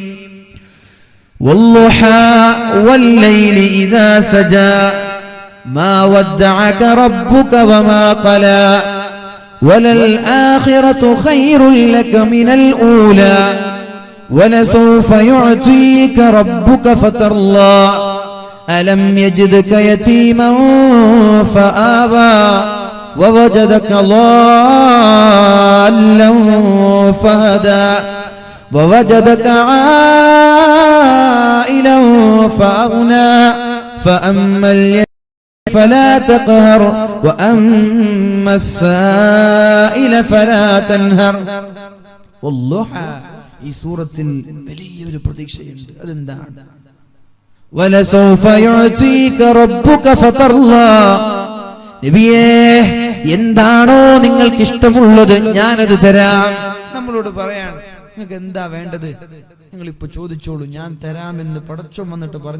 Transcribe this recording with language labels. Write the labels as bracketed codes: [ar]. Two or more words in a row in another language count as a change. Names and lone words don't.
[ar] والضحى والليل إذا سجى ما ودعك ربك وما قلى وللآخرة خير لك من الأولى ولسوف يعطيك ربك فترضى ألم يجدك يتيما فآوى ووجدك ضالا فهدى ووجدك عائلا فأغنى فأما اليتيم فلا تقهر وأما السائل فلا تنهر. [ml] والضحى ഈ സൂറത്തിൽ വലിയൊരു പ്രതീക്ഷയുണ്ട്. അതെന്താണ്? [ar] ولسوف يعطيك ربك فترضى, [ml] നബിയേ എന്താണോ നിങ്ങൾക്ക് ഇഷ്ടമുള്ളത് ഞാനത് തരാം. നമ്മളോട് പറയാണ് നിങ്ങൾക്ക് എന്താ വേണ്ടത്, നിങ്ങൾ ഇപ്പൊ ചോദിച്ചോളൂ, ഞാൻ തരാമെന്ന് പടച്ചോൻ വന്നിട്ട് പറഞ്ഞു.